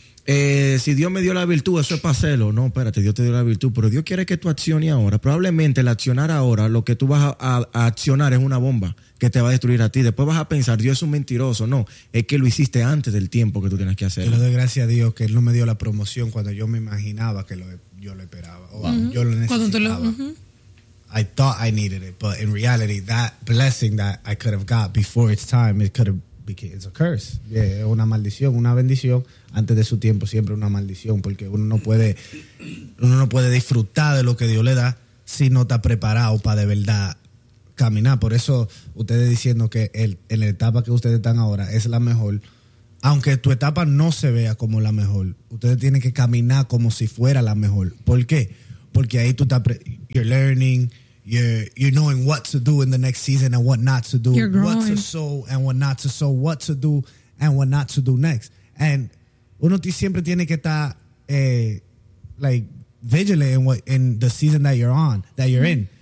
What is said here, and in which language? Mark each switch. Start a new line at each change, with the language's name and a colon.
Spanish: si Dios me dio la virtud, eso es para hacerlo. No, espérate, Dios te dio la virtud, pero Dios quiere que tú acciones ahora. Probablemente el accionar ahora, lo que tú vas a accionar es una bomba que te va a destruir a ti. Después vas a pensar, Dios es un mentiroso. No, es que lo hiciste antes del tiempo que tú tienes que hacerlo. Yo le doy gracias a Dios que Él no me dio la promoción cuando yo me imaginaba que yo lo esperaba. O yo lo necesitaba.
English: I thought I needed it, but in reality, that blessing that I could have got before its time, it could have...
Spanish: Porque es una
English: curse, yeah,
Spanish: una maldición, una bendición. Antes de su tiempo, siempre una maldición, porque uno no puede disfrutar de lo que Dios le da si no está preparado para de verdad caminar. Por eso, ustedes diciendo que en la etapa que ustedes están ahora es la mejor, aunque tu etapa no se vea como la mejor, ustedes tienen que caminar como si fuera la mejor. ¿Por qué? Porque ahí tú estás
English: you're learning, you're knowing what to do in the next season and what not to do, what to sow and what not to sow, what to do and what not to do next. And
Spanish: uno siempre tiene que estar
English: like vigilant in the season that you're on, that you're in.